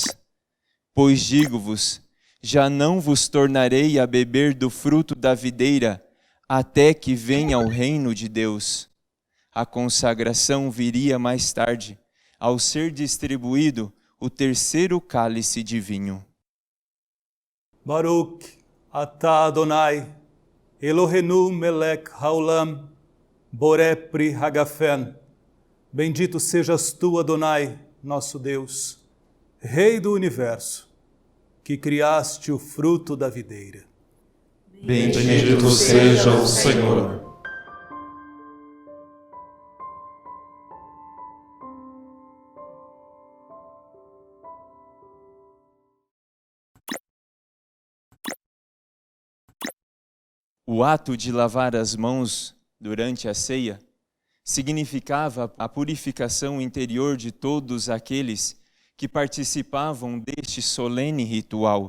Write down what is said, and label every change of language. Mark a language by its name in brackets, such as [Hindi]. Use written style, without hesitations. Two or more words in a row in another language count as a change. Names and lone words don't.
[Portuguese] Pois digo-vos, já não vos tornarei a beber do fruto da videira, até que venha o reino de Deus. A consagração viria mais tarde, ao ser distribuído o terceiro cálice de vinho. [Hebrew] ברוך אתה אדוני אלוהינו מלך העולם בורא פרי הגפן. [Portuguese] Bendito sejas tu, Adonai, nosso Deus, Rei do universo, que criaste o fruto da videira. Bendito seja o Senhor. O ato de lavar as mãos durante a ceia significava a purificação interior de todos aqueles que participavam deste solene ritual.